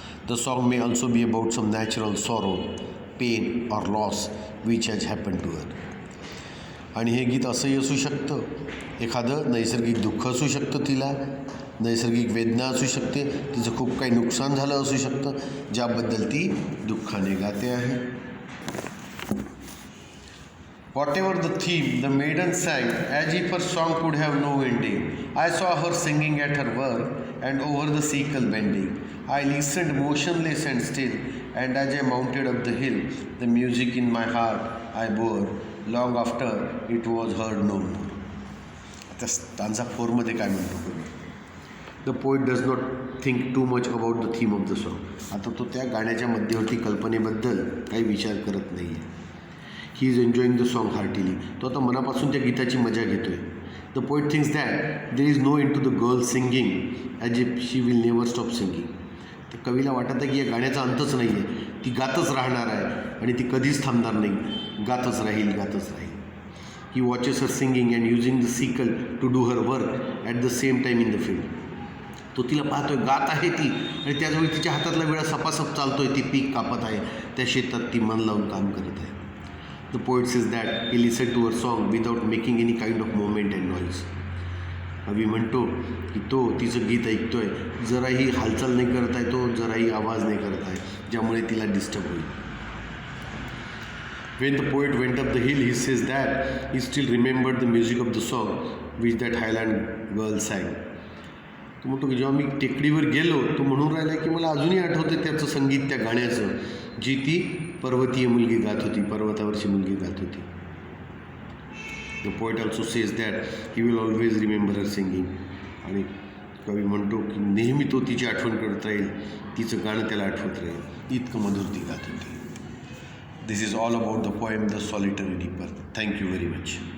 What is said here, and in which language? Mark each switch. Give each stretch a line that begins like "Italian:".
English: The song may also be about some natural sorrow, pain or loss which has happen to her.
Marathi: आणि हे गीत असंही असू शकतं, एखादं नैसर्गिक दुःख असू शकतं, तिला नैसर्गिक वेदना असू शकते, तिचं खूप काही नुकसान झालं असू शकतं ज्याबद्दल ती दुःखाने गाते आहे.
English: Whatever the theme, the maiden sang as if her song could have no ending. I saw her singing at her work and over the sickle bending. I listened motionless and still, and as I mounted up the hill, the music in my heart I bore. Long after it was heard no more.
Marathi: आता stanza 4मध्ये काय म्हणतो?
English: The poet does not think too much about the theme of the song.
Marathi: आता तो त्या गाण्याच्या मध्यवर्ती कल्पनेबद्दल काही विचार करत नाही आहे.
English: He is enjoying the song heartily.
Marathi: तो आता मनापासून त्या गीताची मजा घेतो आहे.
English: The poet thinks that there is no end to the girl singing as if she will never stop singing.
Marathi: तर कवीला वाटत आहे की या गाण्याचा अंतच नाही आहे, ती गातच राहणार आहे आणि ती कधीच थांबणार नाही, गातच राहील, गातच राहील.
English: He watches her singing and using the sickle to do her work at the same time in the field.
Marathi: तो तिला पाहतोय, गात आहे ती, आणि त्याचवेळी तिच्या हातातला वेळा सपासप चालतोय, ती पीक कापत आहे, त्या शेतात ती मन लावून काम करत आहे.
English: The poet says that he listen to her song without making any kind of moment and noise.
Marathi: कवी म्हणतो की तो तिचं गीत ऐकतोय, जराही हालचाल नाही करत आहे, तो जराही आवाज नाही करत आहे, ज्यामुळे तिला डिस्टर्ब होईल.
English: When the poet went up the hill, he says that he still remembered the music of the song which that Highland girl sang.
Marathi: तो म्हणतो की जेव्हा मी टेकडीवर गेलो, तो म्हणून राहिला की मला अजूनही आठवते त्याचं संगीत, त्या गाण्याचं, जी ती पर्वतीय मुलगी गात होती, पर्वतावरची मुलगी गात होती.
English: The poet also says that he will always remember her singing.
Marathi: आणि कवी म्हणतो की नेहमी तो तिची आठवण करत राहील, तिचं गाणं त्याला आठवत राहील, इतकं मधुर ती गात होती.
English: This is all about the poem The Solitary Reaper. Thank you very much.